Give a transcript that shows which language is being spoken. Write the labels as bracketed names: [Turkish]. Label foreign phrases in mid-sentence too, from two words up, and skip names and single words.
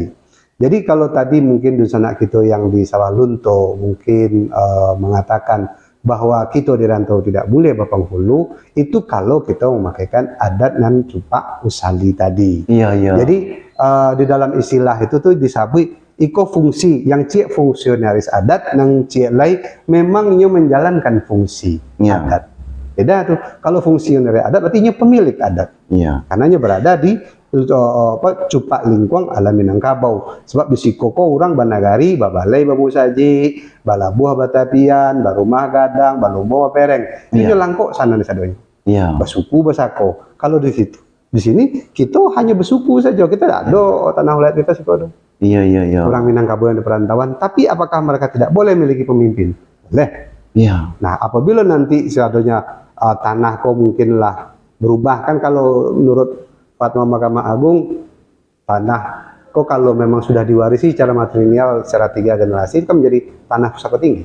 [Indonesian] Jadi kalau tadi mungkin sanak kita yang di Sawalunto mungkin mengatakan bahwa kita di rantau tidak boleh berpenghulu, itu kalau kita memakaikan adat dan cupak usali tadi. Iya, iya. Jadi di dalam istilah itu tuh disebut iko fungsi, yang cek fungsionaris adat, yang cek lain memang ia menjalankan fungsi Ya. adat. Beda tuh, kalau fungsionaris adat berarti ia pemilik adat. Iya. Karena ia berada di cupak lingkuang alam Minangkabau. Sebab di Sikoko orang Banagari, Babalai, Babu Saji, Balabuah Batapian, Barumah Gadang, Balumbo Pereng. Ini Iya. [Minangkabau] langkok sana nih sadonya. Iya. [Indonesian] Bersuku bersako. Kalau di situ, di sini kita hanya bersuku saja. Kita tidak ada tanah wilayah kita sih. Iya, iya, iya. Orang Minangkabau yang di perantauan. Tapi apakah mereka tidak boleh memiliki pemimpin? Boleh. Iya. Nah, apabila nanti seadanya tanah kau mungkinlah berubah, kan kalau menurut Fatwa Mahkamah Agung, tanah kok kalau memang sudah diwarisi secara matrilineal secara 3 generasi, itu kan menjadi tanah pusaka tinggi.